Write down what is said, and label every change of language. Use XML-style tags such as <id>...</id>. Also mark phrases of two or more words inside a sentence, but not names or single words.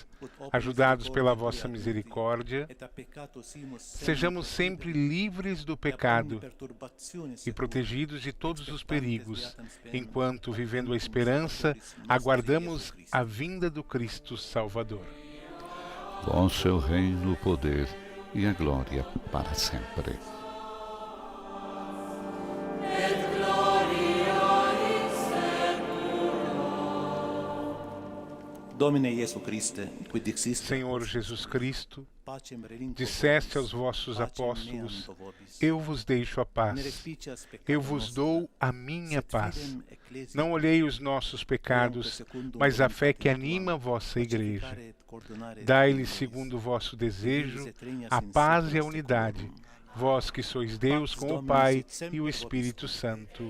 <pt>Ajudados pela vossa misericórdia, sejamos sempre livres do pecado e protegidos de todos os perigos, enquanto, vivendo a esperança, aguardamos a vinda do Cristo Salvador. Vosso é o reino, o poder e a glória para sempre.</pt> <la>Domine Iesu Christe, quid dixiste,</la> <pt>Senhor Jesus Cristo,</pt> <la>pacem relinquo</la> <pt>disseste aos vossos apóstolos: eu vos deixo a paz, eu vos dou a minha paz. Não olhei os nossos pecados, mas a fé que anima a vossa igreja. Dai-lhes, segundo o vosso desejo, a paz e a unidade, vós que sois Deus com o Pai e o Espírito Santo.</pt>